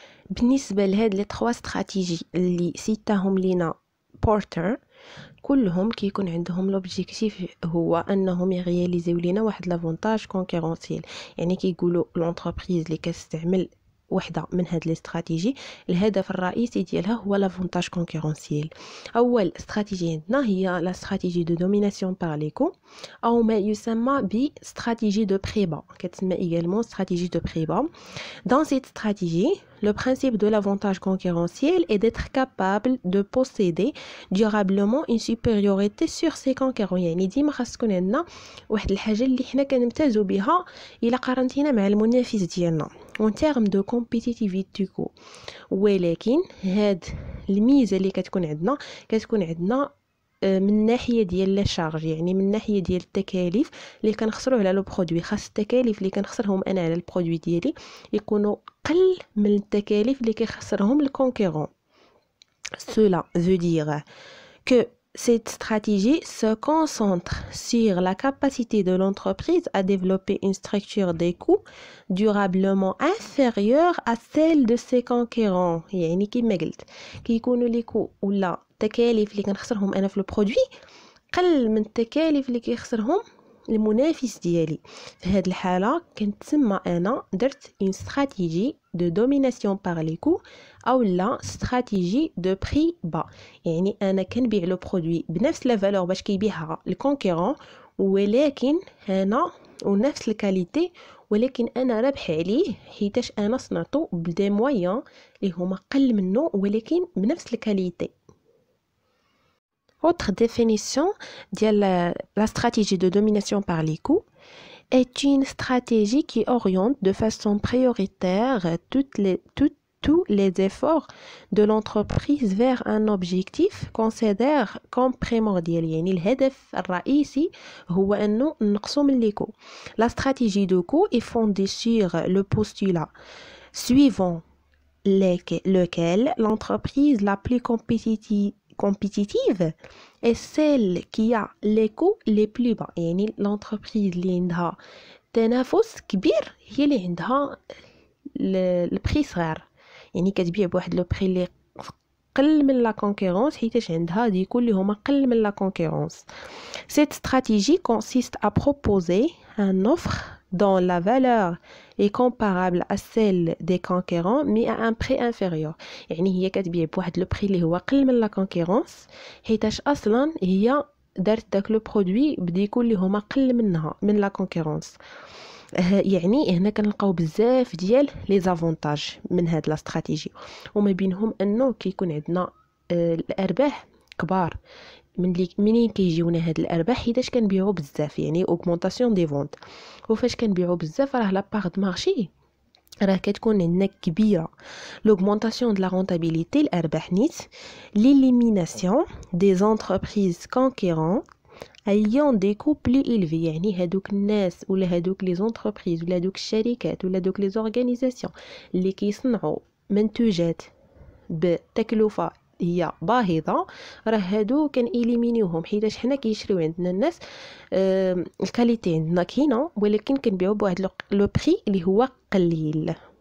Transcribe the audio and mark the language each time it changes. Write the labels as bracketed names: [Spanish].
[Arabic] بالنسبه لهاد لي 3 استراتيجي اللي سيتاهم لينا بورتر كلهم كيكون عندهم لوبجيكتيف هو انهم يرياليزيو لينا واحد لافونتاج كونكورونسيال، يعني كيقولوا لونتربريز اللي كتستعمل وحده من هاد لي استراتيجي. الهدف الرئيسي ديالها هو لافونتاج كونكورونسيال. اول استراتيجي عندنا هي لا استراتيجي دو دوميناسيون بار لي كو او ما يسمى ب استراتيجي دو بري با، كتسمى également استراتيجي دو بري با. [French] Dans cette stratégie, le principe de l'avantage concurrentiel est d'être capable de posséder durablement une supériorité sur ses concurrents. [Arabic] يعني ديما خاص تكون عندنا واحد الحاجه اللي حنا كنمتازوا بها الا قارنتينا مع المنافس ديالنا [French] en termes de compétitivité co. [Arabic] ولكن هاد الميزه اللي كتكون عندنا من الناحيه ديال لا شارج، يعني من الناحيه ديال التكاليف اللي كنخسروا على لو برودوي. خاص التكاليف اللي كنخسرهم انا على البرودوي ديالي يكونوا قل من التكاليف اللي كيخسرهم الكونكورون. [French] Cela veut dire que cette stratégie se concentre sur la capacité de l'entreprise à développer une structure des coûts durablement inférieure à celle de ses concurrents. [Arabic] يعني كما قلت كيكونوا لي كو ولا التكاليف اللي كنخسرهم انا في البرودوي قل من التكاليف اللي كيخسرهم المنافس ديالي. في هذه الحاله كنتسمى انا درت اون استراتيجي دو دوميناسيون بار لي كو او لا استراتيجي دو بري با. يعني انا كنبيع لو برودوي بنفس لا فالور باش كيبيعها الكونكورون، ولكن انا ونفس الكاليتي، ولكن انا رابح عليه حيتاش انا صنعته بدي مويان اللي هما قل منه ولكن بنفس الكاليتي. [French] Autre définition de la stratégie de domination par les coûts est une stratégie qui oriente de façon prioritaire tous les efforts de l'entreprise vers un objectif considéré comme primordial. [Arabic] يعني الهدف الرئيسي هو أنه نقصوا من les coûts. [French] La stratégie de coût est fondée sur le postulat suivant lequel l'entreprise la plus compétitive est celle qui a les coûts les plus bas. [Arabic] يعني l'entreprise اللي عندها تنافس كبير هي اللي عندها البري صغير، يعني كتبيع بواحد لو بري اللي قل من لا كونكورونس حيتاش عندها ديكو اللي هما قل من لا كونكورونس. [French] Cette stratégie consiste à proposer un offre dont la valeur est comparable à celle des concurrents mais à un prix inférieur. [Arabic] يعني هي كتبيع بواحد لو بري اللي هو قل من لا كونكورونس حيتاش اصلا هي دارت داك لو برودوي بديكو اللي هما قل منها من لا كونكورونس. يعني هنا كنلقاو بزاف ديال لي زافونتاج من هاد لا استراتيجي، وما بينهم انه كيكون عندنا الارباح كبار منين كيجيونا هاد الارباح حيتاش كنبيعوا بزاف، يعني اوغمونطاسيون دي فونت. وفاش كنبيعوا بزاف راه لا بار د مارشي راه كتكون عندنا كبيره. [French] l'augmentation de la rentabilité [Arabic] الارباح نيت [French] l'élimination des entreprises concurrentes ayant des coûts plus élevés. [Arabic] يعني هادوك الناس ولا هادوك لي زونتربريز ولا هادوك الشركات ولا هادوك لي زورغانيزاسيون اللي كيصنعوا منتوجات بتكلفه هي باهظه، راه هادو كان إليمينيوهم حيتاش حنا كيشريو عندنا الناس الكاليتي عندنا كاينه ولكن كنبيعوا بواحد لو بري اللي هو قليل.